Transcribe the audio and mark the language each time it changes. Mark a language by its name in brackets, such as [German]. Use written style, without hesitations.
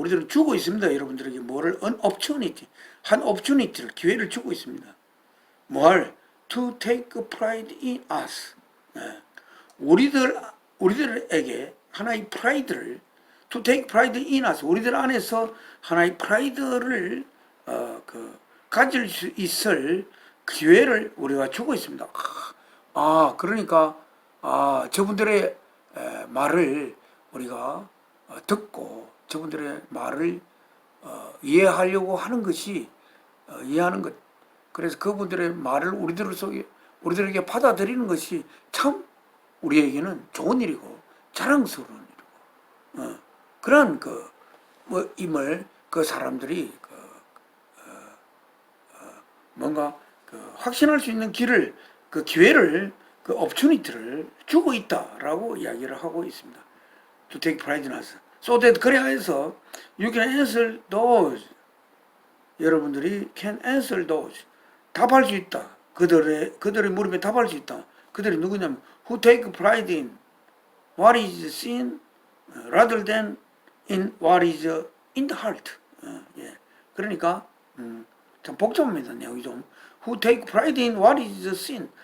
[Korean] 우리들은 주고 있습니다. 여러분들에게 뭐를 [English] an opportunity. [Korean] 한 opportunity를 기회를 주고 있습니다. 뭘? [English] To take pride in us. [Korean] 우리들에게 하나의 프라이드를 [English] to take pride in us. [Korean] 우리들 안에서 하나의 프라이드를 가질 수 있을 기회를 우리가 주고 있습니다. 그러니까 저분들의 말을 우리가 듣고 저분들의 말을 이해하려고 하는 것이 이해하는 것. 그래서 그분들의 말을 우리들에게 받아들이는 것이 참 우리에게는 좋은 일이고 자랑스러운 일이고 그런 임을 그 사람들이 뭔가 확신할 수 있는 길을 그 기회를 그 opportunity를 주고 있다라고 이야기를 하고 있습니다. [English] To take pride in us. So that [Korean] 그래야 해서 [English] you can answer those. [Korean] 여러분들이 [English] can answer those. [Korean] 답할 수 있다. 그들의 물음에 답할 수 있다. 그들이 누구냐면 [English] who take pride in what is seen rather than in what is in the heart. [Korean] 그러니까 참 복잡합니다. 내용이 좀. [English] who take pride in what is seen.